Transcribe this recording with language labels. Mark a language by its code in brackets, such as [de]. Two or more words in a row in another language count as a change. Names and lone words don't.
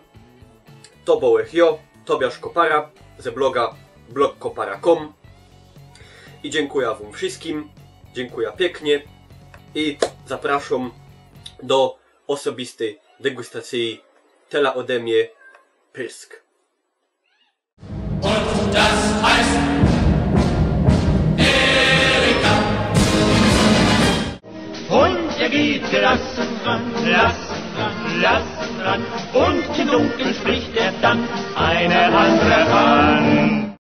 [szl] To byłech jo, Tobiasz Kopara ze bloga blogkopara.com. [pl] I dziękuję wam wszystkim. Dziękuję pięknie. I zapraszam do osobistej degustacji tela ode mnie Pyrsk. [de] Und das heißt Erika. Und geht gelassen ran, lassen ran, lassen ran. Und im Dunkeln spricht dann eine andere an.